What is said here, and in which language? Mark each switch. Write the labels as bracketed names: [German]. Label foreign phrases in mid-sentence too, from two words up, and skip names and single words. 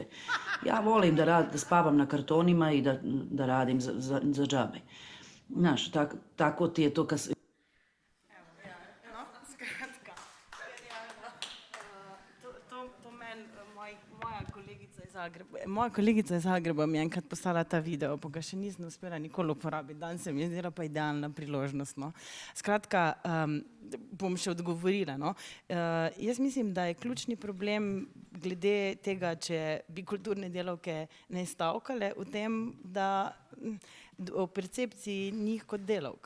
[Serbian] Ja volim da spavam na kartonima i da radim za džabe. Znaš, tako ti je to kad... [Slovenian] Moja kolegica iz Zagreba mi je enkrat poslala ta video, pa ga še nisem uspela nikoli uporabiti. Danes se mi je zdela pa idealna priložnost. No. Skratka, bom še odgovorila. No. Jaz mislim, da je ključni problem glede tega, če bi kulturne delavke ne stavkale, v tem, da o percepciji njih kot delavk.